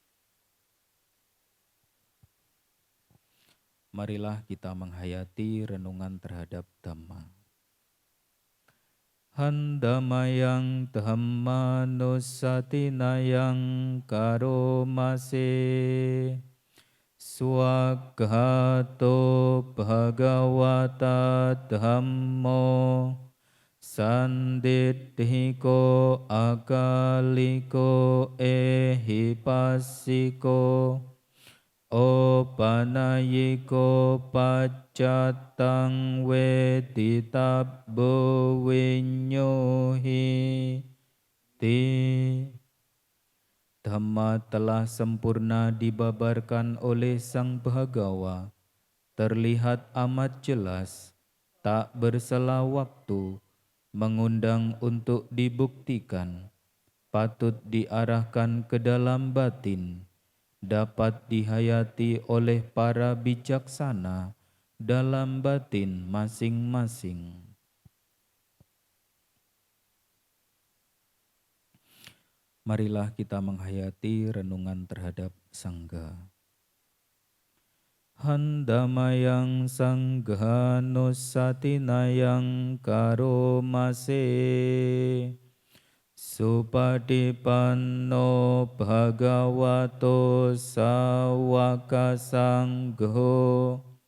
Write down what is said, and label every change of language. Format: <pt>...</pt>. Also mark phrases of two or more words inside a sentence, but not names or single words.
<id>Marilah kita menghayati renungan terhadap Dhamma.</id> <pi>Handamayang dhammanusatinayang karomase. Swaghato bhagavata dhammo. Sanditthiko akaliko ehipassiko. Opanayiko paccatang weditabbo vinyohi ti.</pi> <id>Dhamma telah sempurna dibabarkan oleh Sang Bhagawa, terlihat amat jelas, tak bersela waktu, mengundang untuk dibuktikan, patut diarahkan ke dalam batin, dapat dihayati oleh para bijaksana dalam batin masing-masing. Marilah kita menghayati renungan terhadap Sangha.</id> <pi>Handamayang Sangha nusatinayang karomase. Supadipanno bhagavato sawaka sangho.</pi>